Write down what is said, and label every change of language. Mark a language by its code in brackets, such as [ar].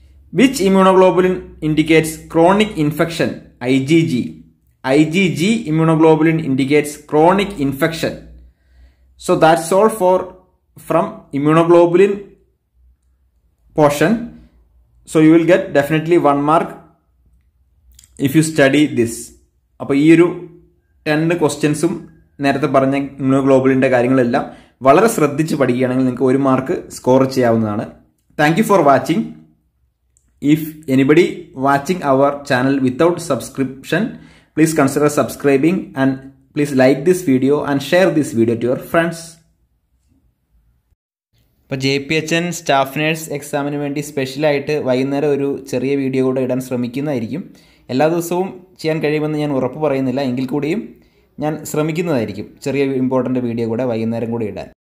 [en] Which immunoglobulin indicates chronic infection? IgG. IgG immunoglobulin indicates chronic infection. So that's all from immunoglobulin portion. So you will get definitely 1 mark if you study this. [ml] അപ്പോൾ ഈ ഒരു 10 ക്വസ്റ്റ്യൻസും നേരത്തെ പറഞ്ഞ ഇമ്മ്യൂണോഗ്ലോബുലിൻ്റെ കാര്യങ്ങളെല്ലാം വളരെ ശ്രദ്ധിച്ച് പഠിക്കുകയാണെങ്കിൽ നിങ്ങൾക്ക് 1 മാർക്ക് സ്കോർ ചെയ്യാവുന്നതാണ്. [en] Thank you for watching. If anybody watching our channel without subscription, please consider subscribing and please like this video and share this video to your friends. [ml] ഇപ്പോൾ JPHN സ്റ്റാഫ് നേഴ്സ് എക്സാമിന് വേണ്ടി സ്പെഷ്യലായിട്ട് വൈകുന്നേരം ഒരു ചെറിയ video കൂടെ ഇടാൻ ശ്രമിക്കുന്നതായിരിക്കും. എല്ലാ ദിവസവും ചെയ്യാൻ കഴിയുമെന്ന് ഞാൻ ഉറപ്പ് പറയുന്നില്ല, എങ്കിൽ കൂടിയും ഞാൻ ശ്രമിക്കുന്നതായിരിക്കും ചെറിയ ഇമ്പോർട്ടൻ്റ് വീഡിയോ കൂടെ വൈകുന്നേരം കൂടി ഇടാൻ.